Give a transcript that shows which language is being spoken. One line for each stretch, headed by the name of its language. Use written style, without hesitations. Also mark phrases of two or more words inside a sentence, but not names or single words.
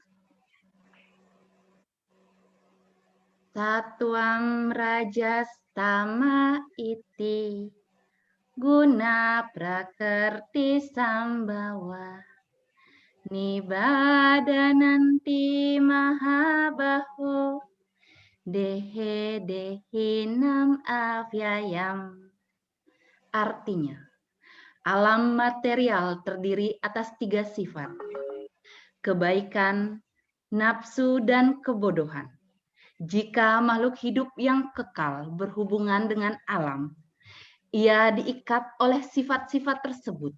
Sanskrit: सत्त्वं रजस्तम इति गुण प्रकृति सम्भवा निबध्नन्ति महाबाहो देहे देहिनम् अव्ययम्.
Indonesian: Artinya, alam material terdiri atas 3 sifat. Kebaikan, nafsu, dan kebodohan. Jika makhluk hidup yang kekal berhubungan dengan alam, ia diikat oleh sifat-sifat tersebut.